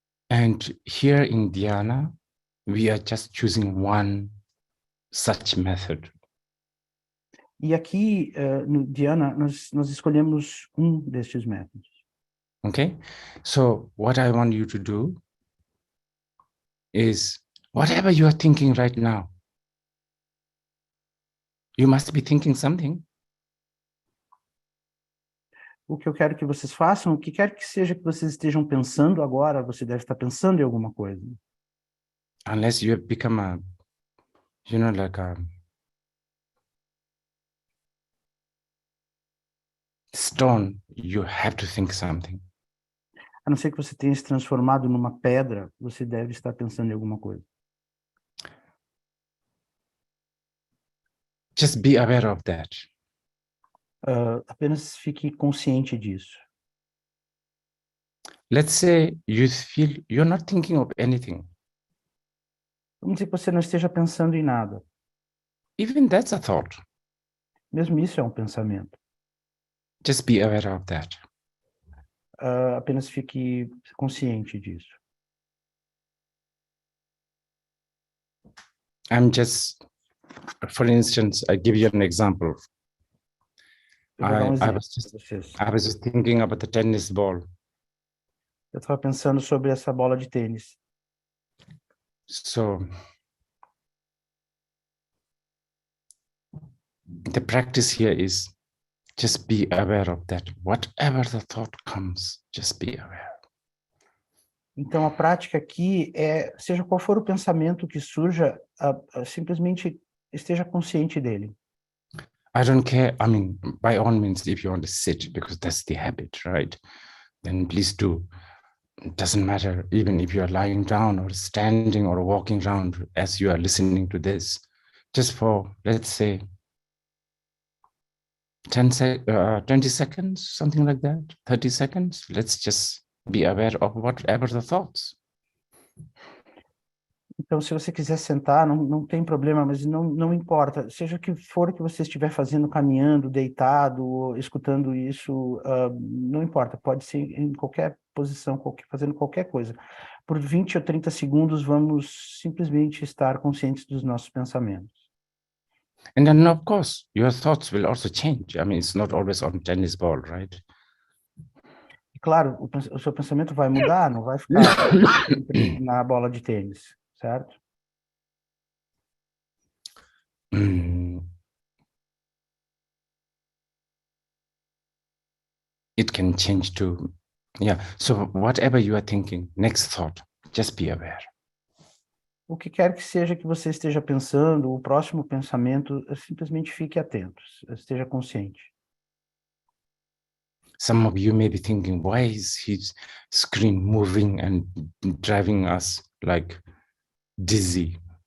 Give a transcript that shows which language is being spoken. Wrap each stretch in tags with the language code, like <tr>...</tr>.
<en>And here in Dhyāna, we are just choosing one such method.</en> <pt>E aqui no Dhyāna nós escolhemos um destes métodos.</pt> <en>Okay, so what I want you to do is whatever you are thinking right now, you must be thinking something.</en> <pt>O que eu quero que vocês façam, o que quer que seja que vocês estejam pensando agora, você deve estar pensando em alguma coisa.</pt> <en>Unless you have become a, you know, like a stone, you have to think something.</en> <pt>A não ser que você tenha se transformado numa pedra, você deve estar pensando em alguma coisa.</pt> <en>Just be aware of that.</en> <pt>Apenas fique consciente disso.</pt> <en>Let's say you feel you're not thinking of anything.</en> <pt>Vamos dizer que você não esteja pensando em nada.</pt> <en>Even that's a thought.</en> <pt>Mesmo isso é um pensamento.</pt> <en>Just be aware of that.</en> <pt>Apenas fique consciente disso.</pt> <en>I'm just, for instance, I give you an example.</en> <pt>Eu vou dar um</pt> <en>I</en> <pt>exemplo</pt> <en>was</en> <pt>para vocês.</pt> <en>just thinking about the tennis ball.</en> <pt>Eu estava pensando sobre essa bola de tênis.</pt> <en>So the practice here is Just be aware of that. Whatever the thought comes, just be aware.</en> <pt>Então, a prática aqui é, seja qual for o pensamento que surja, simplesmente esteja consciente dele.</pt> <en>I don't care. I mean, by all means, if you want to sit, because that's the habit, right? Then please do. It doesn't matter, even if you are lying down or standing or walking around as you are listening to this, just for, let's say, 20 seconds, something like that, 30 seconds. Let's just be aware of whatever the thoughts.</en> <pt>Então, se você quiser sentar, não tem problema, mas não importa. Seja o que for que você estiver fazendo, caminhando, deitado, escutando isso, não importa. Pode ser em qualquer posição, fazendo qualquer coisa. Por 20 ou 30 segundos, vamos simplesmente estar conscientes dos nossos pensamentos.</pt> <en>And then, of course, your thoughts will also change. I mean, it's not always on tennis ball, right?</en> <pt>E claro, o seu pensamento vai mudar, não vai ficar sempre na bola de tênis, certo?</pt> <en>It can change too. Yeah. So whatever you are thinking, next thought, just be aware.</en> <pt>O que quer que seja que você esteja pensando, o próximo pensamento, simplesmente fique atento, esteja consciente.</pt> <en>Some of you may be thinking, why is his screen moving and driving us like dizzy?</en>